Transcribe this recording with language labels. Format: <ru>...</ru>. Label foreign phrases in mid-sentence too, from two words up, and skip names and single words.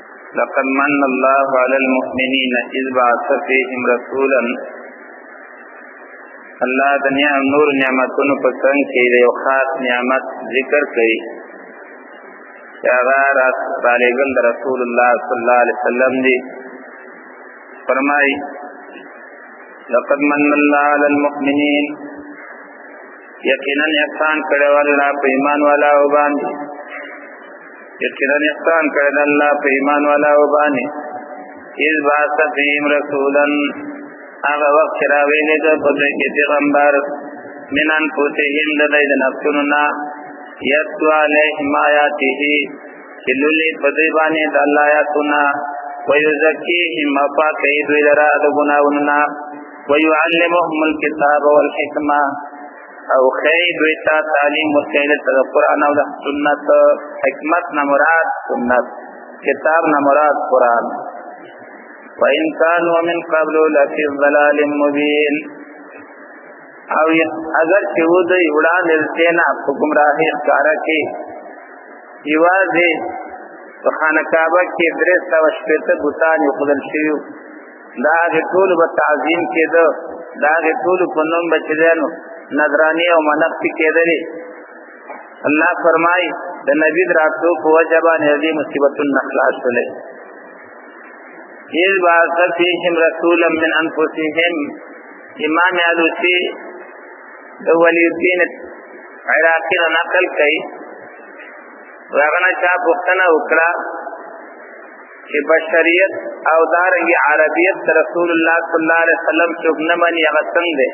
<ar>لقد من الله على المؤمنين إذ بعث فيهم رسولا.</ar> <ps>الله د نور نعمتونو په څنګ کې د یو خاص نعمت ذکر کوي چې هغه رالیږل د رسول الله</ps> <ar>صلی الله علیه وسلم</ar> <ps>دی.</ps> <ar>فرمایي لقد من الله على المؤمنين،</ar> <ps>یقینا احسان کړی الله په ایمان والا و باندې، یقینا احسان کړی الله په ایمان والا و باندې.</ps> <ar>اذ بعث فيهم رسولا،</ar> <ps>هغه وخت چې راویلې ده په دوی کې پیغمبر،</ps> <ar>من انفسهم</ar> <ps>د دوی د نفسونو نه،</ps> <ar>یتلو علیهم آیاته،</ar> <ps>چې لولي په دوی باندې د الله آیاتونه، ویزکیهم پاکوي دوی لره د ګناهونو نه،</ps> <ar>ویعلمهم الکتاب والحکمه،</ar> <ps>او خی دوی ته تعلیم ورکوي د قرآن او د سنت. حکمت نه مراد سنت، کتاب نه مراد قرآن.</ps> <ar>وَإِنْ كَانُوا مِنْ قَبْلُ لَفِي ضَلَالٍ مُبِينٍ،</ar> <ps>او اگر چې و دوی وړاندې نه په ګمراهۍ ښکاره کې، یوازې په خانه کعبه کې 360 بتان ایښودل شوي، دا هغې ټولو به تعظیم کېده، دا هغې ټولو په نوم به چې دی نو نذرانې او منښتې کېدلې. الله فرمایي د نبي د راتلو په وجه باندې دې مصیبتونه نه خلاص شولې.</ps> <ar>اذ بعث فیهم رسولا من انفسهم،</ar> <ps>امام علوسی د ولی الدین عراقی نه نقل کوي، هغه نه چا پوښتنه وکړه چې بشریت او دارنګې عربیت د رسول الله</ps> <ar>صلی الله علیه وسلم</ar> <ps>څوک نه مني، هغه څنګه دی؟</ps>